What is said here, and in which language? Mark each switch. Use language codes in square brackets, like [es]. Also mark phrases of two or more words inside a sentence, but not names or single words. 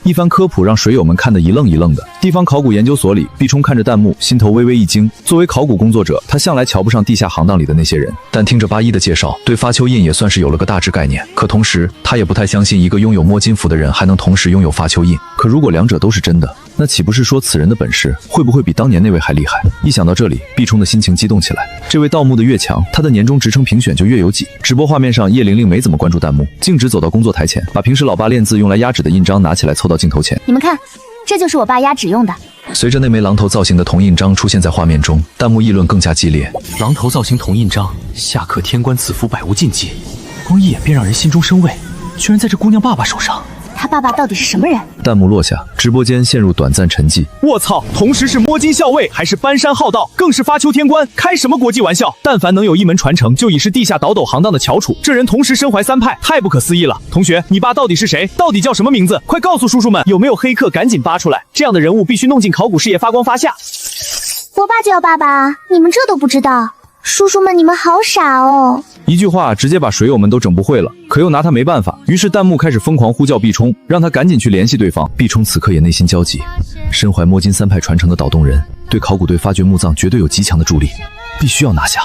[zh] 一番科普讓水友們看得一愣一愣的。地方考古研究所裡，畢衝看着彈幕，心頭微微一驚。作為考古工作者，他向來瞧不上地下行當裡的那些人，但聽着八一的介紹，對发丘印也算是有了個大致概念。可同時，他也不太相信一個擁有摸金符的人還能同時擁有发丘印。可如果兩者都是真的，那豈不是說此人的本事會不會比當年那位還厲害？一想到這裡，畢衝的心情激動起來。這位盜墓的越強，他的年終職稱評選就越有幾。直播畫面上，葉玲玲沒怎麼關注彈幕，徑直走到工作台前，把平時老爸練字用來壓紙的印章拿起來，湊到鏡頭前。你們看，這就是我爸壓紙用的。隨着那枚狼頭造型的銅印章出現在畫面中，彈幕議論更加激烈。狼頭造型銅印章，下刻天官賜福，百無禁忌，光一眼便讓人心中生畏，居然在这姑娘爸爸手上。他爸爸到底是什么人？弹幕落下，直播间陷入短暂沉寂。我操！同时是摸金校尉，还是搬山浩道，更是发丘天官，开什么国际玩笑？但凡能有一门传承，就已是地下倒斗行当的翘楚。这人同时身怀3派，太不可思议了。同学，你爸到底是谁？到底叫什么名字？快告訴叔叔们，有没有黑客？赶紧扒出来！这样的人物必須弄進考古事業，發光發下。我爸叫爸爸，你們這都不知道？叔叔們，你們好傻哦！一句話直接把水友們都整不會了，可又拿他沒辦法，於是彈幕開始瘋狂呼叫畢衝，讓他趕緊去聯繫對方。畢衝此刻也內心焦急，身懷摸金3派傳承的島洞人，對考古隊發掘墓葬絕對有極強的助力，必須要拿下。